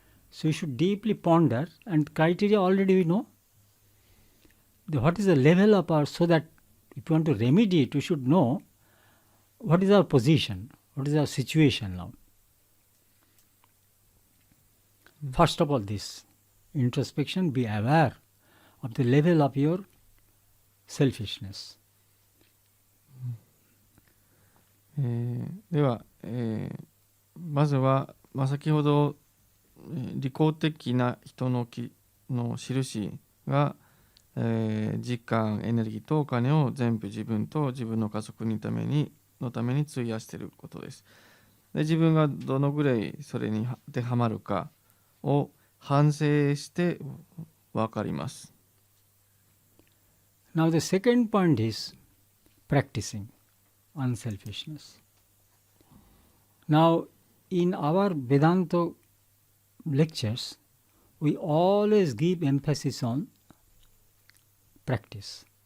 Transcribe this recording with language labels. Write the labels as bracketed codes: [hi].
[en] So you should deeply ponder, and criteria already we know. What is the level of our, so that if you want to remedy it, you should know what is our position, what is our situation now. First of all, this introspection, be aware of the level of your selfishness. [ja] では、まずは、先ほど、利己的な人の印が、時間、エネルギーとお金を全部自分と自分の家族のために費やしていることです。で、自分がどのぐらいそれに当てはまるかを反省して分かります。 [en] Now the second point is practicing unselfishness. Now in our Vedanta lectures, we always give emphasis on practice.